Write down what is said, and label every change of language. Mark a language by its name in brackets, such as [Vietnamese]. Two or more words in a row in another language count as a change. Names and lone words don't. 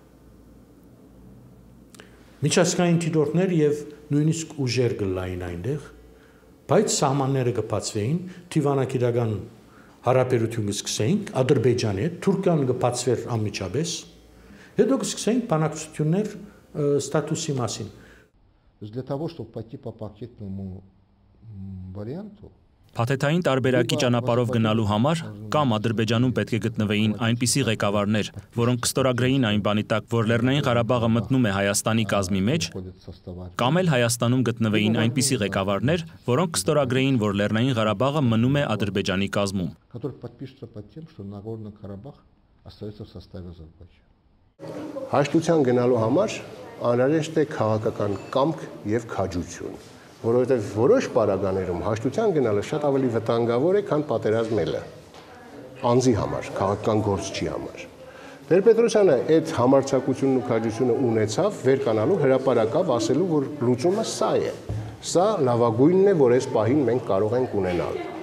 [Armenian] միջազգային թիրախներ եւ նույնիսկ ուժեր գլային այնտեղ, բայց սահմանները կբացվեին, թիվանակիրական հարաբերություն կսկսեինք Ադրբեջանի հետ, Թուրքիան կբացվեր անմիջապես, հետո կսկսեինք բանակցություններ ստատուսի մասին։ [Russian] Для того, чтобы пойти по пакетному варианту, [Armenian] Փաթեթային տարբերակի ճանապարհով գնալու համար կամ Ադրբեջանում պետք է գտնվեին այնպիսի ղեկավարներ, որոնք կստորագրեին այն բանի տակ, որ Լեռնային Ղարաբաղը մտնում է Հայաստանի կազմի մեջ, կամ էլ Հայաստանում գտնվեին այնպիսի ղեկավարներ, որոնք կստորագրեին, որ Լեռնային Ղարաբաղը մնում է Ադրբեջանի կազմում։ [Russian] который подпишется под тем, что Нагорный Карабах остается в составе Азербайджана. [Armenian] Հաշտության գնալու համար անհրաժեշտ է քաղաքական կամք եւ քաջություն, որովհետեւ որոշ պարագաներում հաշտության գնալը շատ ավելի վտանգավոր է, քան պատերազմելը։ Անձի համար, քաղաքական գործչի համար։ Տեր-Պետրոսյանը այդ համարձակությունն ու քաջությունը ունեցավ վերկանալու հրապարակավ ասելու, որ լուծումը սա է։ Սա լավագույնն է, որ այս պահին մենք կարող ենք ունենալ։